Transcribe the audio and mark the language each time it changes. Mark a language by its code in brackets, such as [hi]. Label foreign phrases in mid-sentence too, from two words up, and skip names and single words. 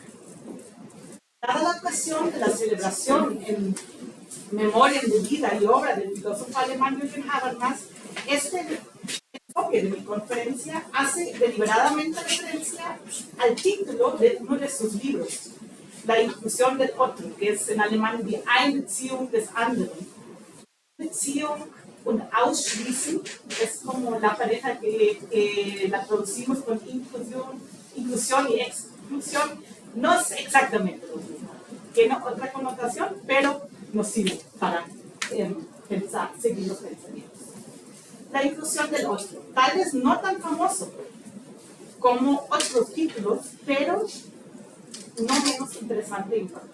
[es] Dada la ocasión de la celebración en memoria de vida y obra del filósofo alemán Jürgen Habermas, este enfoque de mi conferencia hace deliberadamente referencia al título de uno de sus libros, La inclusión del otro, que es en alemán [de] Die Einbeziehung des anderen. Beziehung und Ausschließen [es] es como la pareja que la traducimos con inclusión y exclusión. No es exactamente lo mismo, tiene otra connotación, pero nos sirve para pensar, seguir los pensamientos. La inclusión del otro, tal vez no tan famoso, como otros títulos, pero no menos interesante e importante.